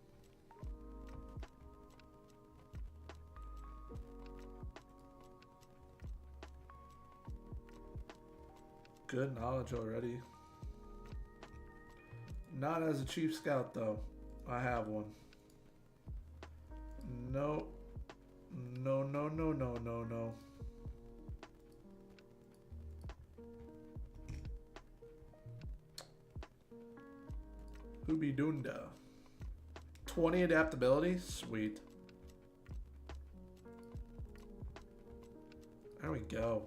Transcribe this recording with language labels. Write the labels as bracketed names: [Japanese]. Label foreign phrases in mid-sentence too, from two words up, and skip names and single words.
[English] Good knowledge already. Not as a chief scout though. I have one. No. No, no, no, no, no, no. Hubidunda. 20 adaptability? Sweet. There we go.